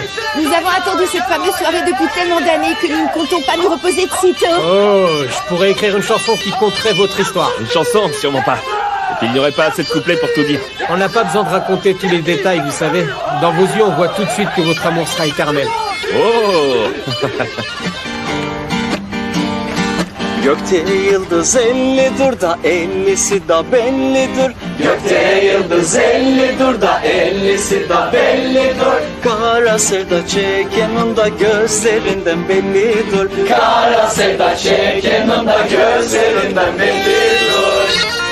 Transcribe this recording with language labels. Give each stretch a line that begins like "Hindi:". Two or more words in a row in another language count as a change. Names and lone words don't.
French: Nous avons attendu cette fameuse soirée depuis tellement d'années que nous ne comptons pas nous reposer de sitôt. Oh, je pourrais écrire une chanson qui conterait votre histoire. Une chanson? Sûrement pas. Et puis il n'y aurait pas assez de couplets pour tout dire. On n'a pas besoin de raconter tous les détails, vous savez. Dans vos yeux, on voit tout de suite que votre amour sera éternel. Oh!
Turkish: Gökte yıldız 50'dur da 50'si da bellidir. Gökte yıldız 50'dur da 50'si da bellidir. Kara sevda çekenin da gözlerinden bellidir. Kara sevda çekenin da gözlerinden bellidir.